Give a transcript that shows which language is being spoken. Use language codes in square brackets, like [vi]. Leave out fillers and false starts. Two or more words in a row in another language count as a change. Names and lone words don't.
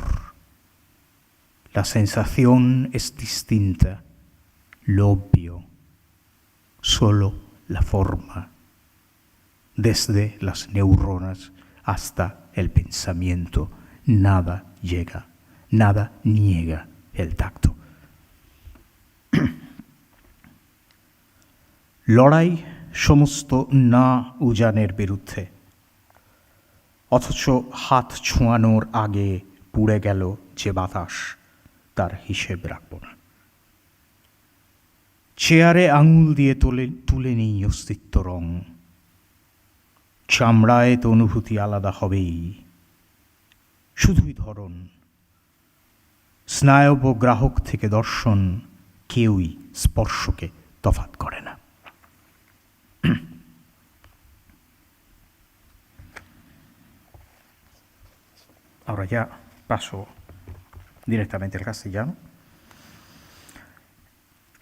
[es] La sensación es distinta, lo obvio, solo la forma, desde las neuronas hasta el pensamiento. Nada llega, nada niega el tacto. [bn] লড়াই সমস্ত না উজানের বিরুদ্ধে, অথচ হাত ছোঁয়ানোর আগে পুড়ে গেল যে বাতাস, তার হিসেব রাখব না। চেয়ারে আঙুল দিয়ে তুলে নেই অস্তিত্ব রং, চামড়ায় তো অনুভূতি আলাদা হবেই, শুধুই ধরন। স্নায়ব গ্রাহক থেকে দর্শন, কেউই স্পর্শকে তফাৎ করে না। [es] Ahora ya paso directamente al castellano.